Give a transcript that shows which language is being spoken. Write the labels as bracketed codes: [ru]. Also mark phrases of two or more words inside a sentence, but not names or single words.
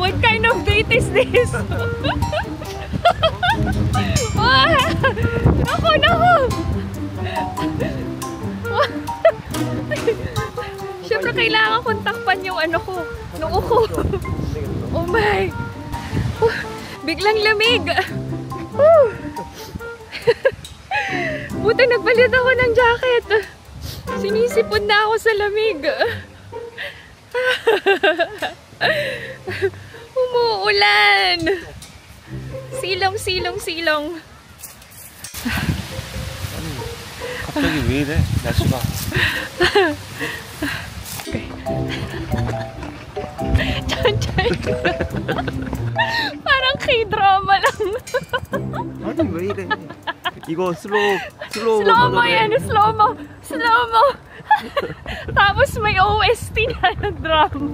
[en] What kind of date is this? [tl] Naku, naku! Siyempre kailangan kong takpan yung ano ko, noo ko. [en] Oh my! [tl] Biglang lamig! Buti nagbalid ako ng jacket. Sinisipon na ako sa lamig. Umuulan. Silong, silong, silong. [ko] 갑자기 왜 이래? 날씨가. [tl] Parang K-drama lang. [ko] 아니 왜 이래? 이거 슬로우 [tl] Slow-mo yan, slow-mo. Slow-mo. Tapos may OST na ng drum.